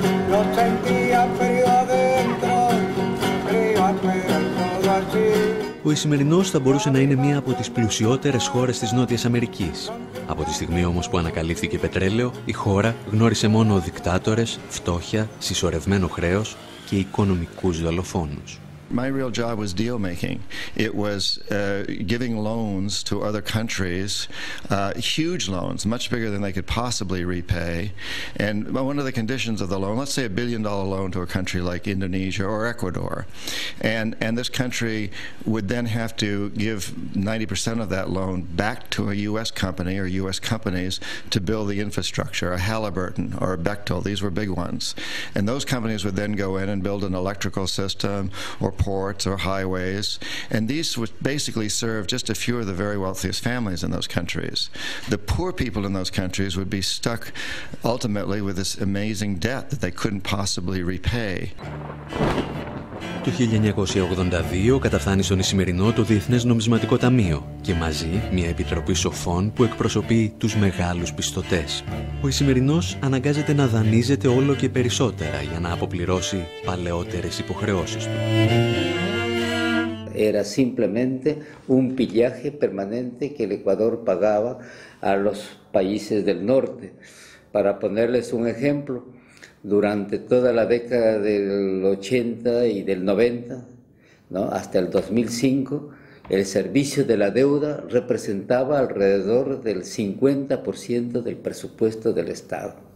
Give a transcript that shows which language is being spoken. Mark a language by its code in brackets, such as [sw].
[es] Lo sentía frío adentro, frío afuera y todo así. [el] Ο Ισημερινός θα μπορούσε να είναι μία από τις πλουσιότερες χώρες της Νότιας Αμερικής. Από τη στιγμή όμως που ανακαλύφθηκε πετρέλαιο, η χώρα γνώρισε μόνο δικτάτορες, φτώχεια, συσσωρευμένο χρέος και οικονομικούς δολοφόνους. [en] My real job was deal making. It was giving loans to other countries, huge loans, much bigger than they could possibly repay. And one of the conditions of the loan, let's say $1 billion loan to a country like Indonesia or Ecuador, and this country would then have to give 90% of that loan back to a U.S. company or U.S. companies to build the infrastructure, a Halliburton or a Bechtel. These were big ones. And those companies would then go in and build an electrical system or ports or highways, and these would basically serve just a few of the very wealthiest families in those countries. The poor people in those countries would be stuck ultimately with this amazing debt that they couldn't possibly repay. [el] Το 1982 καταφθάνει στον Ισημερινό το Διεθνές Νομισματικό Ταμείο και μαζί μια επιτροπή σοφών που εκπροσωπεί τους μεγάλους πιστωτές. Ο Ισημερινός αναγκάζεται να δανείζεται όλο και περισσότερα για να αποπληρώσει παλαιότερες υποχρεώσεις του. [es] Era simplemente un pillaje permanente que el Ecuador pagaba a los países del norte. Para ponerles un ejemplo, durante toda la década del 80 y del 90, ¿no?, hasta el 2005, el servicio de la deuda representaba alrededor del 50% del presupuesto del Estado.